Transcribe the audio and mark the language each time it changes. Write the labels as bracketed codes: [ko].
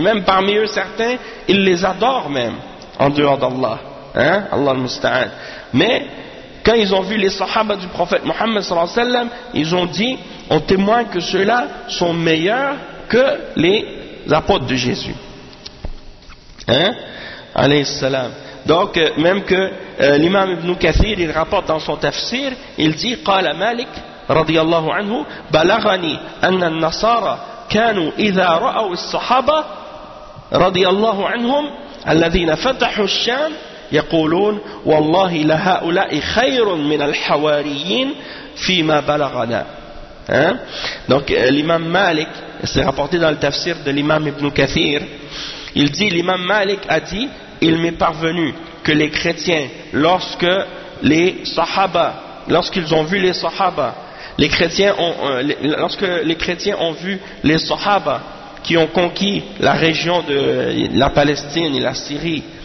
[fr] Même parmi eux, certains, ils les adorent même, en dehors d'Allah. Allah al-Musta'an. Mais quand ils ont vu les sahaba du prophète Mohammed sallallahu alayhi wa sallam, ils ont dit, on témoigne que ceux-là sont meilleurs que les apôtres de Jésus. Hein? Alayhi salam. Donc, même que l'imam Ibn Kathir, il rapporte dans son tafsir, il dit, [ar] قال Malik, radiyallahu anhu, بلغني أن النصارى كانوا إذا رأوا الصحابة رضي الله عنهم الذين فتحوا الشام يقولون والله لهؤلاء خير من الحواريين فيما بلغنا. [fr] Hein? Donc l'imam Malik, c'est rapporté dans le tafsir de l'imam Ibn Kathir, il dit, l'imam Malik a dit, il m'est parvenu que les chrétiens, lorsque les sahaba, lorsqu'ils ont vu les sahaba, les chrétiens ont, lorsque les chrétiens ont vu les sahaba qui ont conquis la région de la Palestine et la Syrie,